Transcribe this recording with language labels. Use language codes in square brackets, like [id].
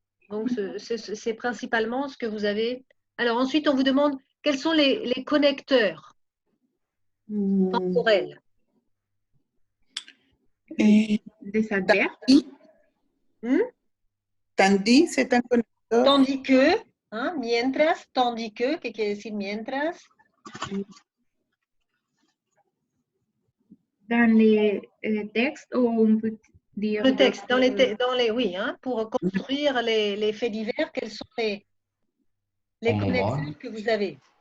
[fr] Donc, c'est principalement ce que vous avez. Alors, ensuite, on vous demande quels sont les connecteurs temporels. Des adverbes. Tandis, c'est un connecteur. Tandis que, hein, [es] mientras, [fr] tandis que, [es] ¿qué quiere decir mientras? [fr] Dans les textes ou on peut dire le texte, dans les oui, hein, pour construire les faits divers, quels sont les connecteurs que vous avez?